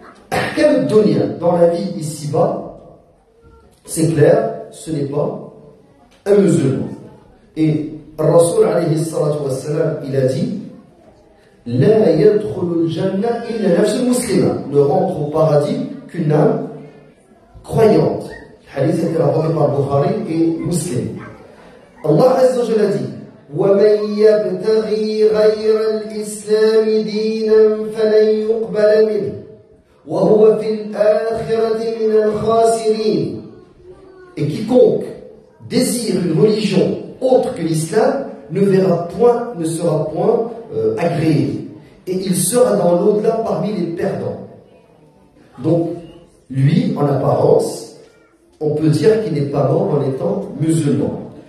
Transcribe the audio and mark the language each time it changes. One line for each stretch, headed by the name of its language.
French: Ahkam dunya, dans la vie ici-bas, c'est clair, ce n'est pas un musulman. Et Rasul alayhi salatu wassalam, il a dit
Arabic: La yadkhulu al-jannah illa nafs muslima,
French: ne rentre au paradis qu'une âme croyante. Le hadith était rapporté par Bukhari et Muslim.
Arabic: Allah Azza wa Jalla dit وَمَنْ يَبْتَغِي غَيْرَ الْإِسْلَامِ دِينًا فَلَنْ يُقْبَلَ مِنْهُ وَهُوَ فِي الْآخِرَةِ مِنَ الْخَاسِرِينَ.
French: Et quiconque désire une religion autre que l'islam ne sera point agréé. Et il sera dans l'au-delà parmi les perdants. Donc, lui, en apparence, on peut dire qu'il n'est pas mort en étant musulman.